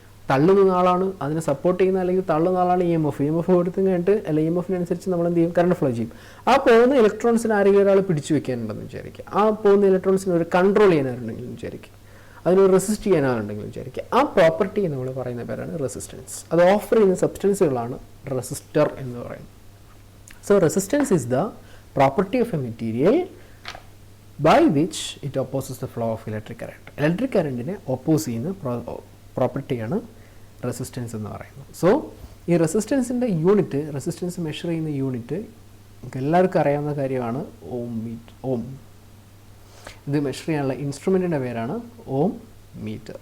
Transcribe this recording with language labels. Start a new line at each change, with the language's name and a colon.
Malayalam: തള്ളുന്ന ആളാണ് അതിനെ സപ്പോർട്ട് ചെയ്യുന്ന, അല്ലെങ്കിൽ തള്ളുന്ന ആളാണ് ഇ എം എഫ് കൊടുത്തു കഴിഞ്ഞിട്ട് അല്ലെങ്കിൽ ഇ എം എഫിനനുസരിച്ച് നമ്മൾ എന്ത് ചെയ്യും, കറണ്ട് ഫ്ലോ ചെയ്യും. ആ പോകുന്ന ഇലക്ട്രോൺസിന് ആരെങ്കിലും ഒരാൾ പിടിച്ച് വെക്കാനുണ്ടെന്ന് വിചാരിക്കുക. ആ പോകുന്ന ഇലക്ട്രോൺസിന് ഒരു കൺട്രോൾ ചെയ്യാനാരുണ്ടെങ്കിലും വിചാരിക്കുക, അതിനൊരു റെസിസ്റ്റ് ചെയ്യാനാളുണ്ടെങ്കിലും വിചാരിക്കുക. ആ പ്രോപ്പർട്ടി നമ്മൾ പറയുന്ന പേരാണ് റെസിസ്റ്റൻസ്. അത് ഓഫർ ചെയ്യുന്ന സബ്സ്റ്റൻസുകളാണ് റെസിസ്റ്റർ എന്ന് പറയുന്നത്.
English: So resistance is the property of a material by which it opposes the flow of electric current.
Malayalam: Electric currentനെ oppose ചെയ്യുന്ന പ്രോപ്പർട്ടിയാണ് റെസിസ്റ്റൻസ് എന്ന് പറയുന്നത്. സോ ഈ റെസിസ്റ്റൻസിൻ്റെ യൂണിറ്റ്, റെസിസ്റ്റൻസ് മെഷർ ചെയ്യുന്ന യൂണിറ്റ് എല്ലാവർക്കും അറിയാവുന്ന കാര്യമാണ് ഓം. ഇത് മെഷർ ചെയ്യാനുള്ള ഇൻസ്ട്രുമെൻറ്റിൻ്റെ പേരാണ് ഓം മീറ്റർ.